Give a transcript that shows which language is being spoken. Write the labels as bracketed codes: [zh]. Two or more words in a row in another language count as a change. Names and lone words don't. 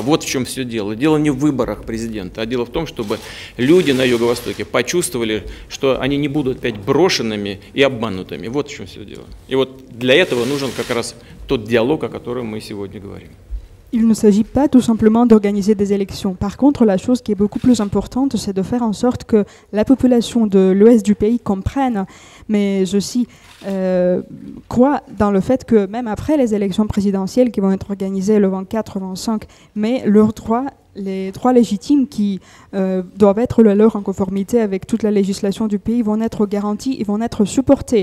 [ru] Вот в чем все дело. Дело не в выборах президента, а дело в том, чтобы люди на Юго-Востоке почувствовали, что они не будут опять брошенными и обманутыми. Вот в чем все дело. И вот для этого нужен как раз тот диалог, о котором мы сегодня говорим. [fr] Il ne s'agit pas tout simplement d'organiser des élections. Par contre, la chose qui est beaucoup plus importante, c'est de faire en sorte que la population de l'ouest du pays comprenne, mais aussi croit dans le fait que même après les élections présidentielles qui vont être organisées le 24-25 mai, les droits légitimes qui doivent être le leur en conformité avec toute la législation du pays vont être garantis, ils vont être supportés.